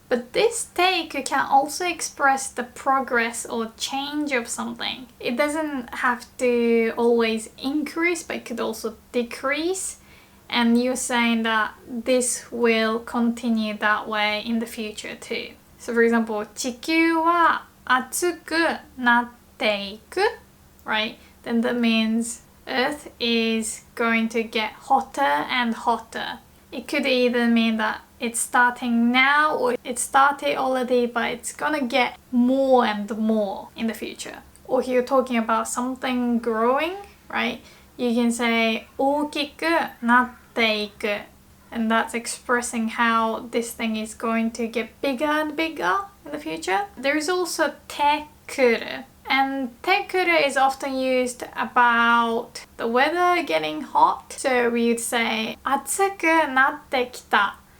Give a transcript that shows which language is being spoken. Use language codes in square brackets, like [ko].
[en] But this teiku can also express the progress or change of something. It doesn't have to always increase, but it could also decrease. And you're saying that this will continue that way in the future too. So for example, [ja] 地球は熱くなっていく, [en] right? Then that means Earth is going to get hotter and hotter. It could either mean that it's starting now or it started already, but it's gonna get more and more in the future. Or if you're talking about something growing, right? You can say [ja] 大きくなっていく. [en] And that's expressing how this thing is going to get bigger and bigger in the future. There is also tekuru. And tekuru is often used about the weather getting hot. So we would say [ja] 暑くなってきた.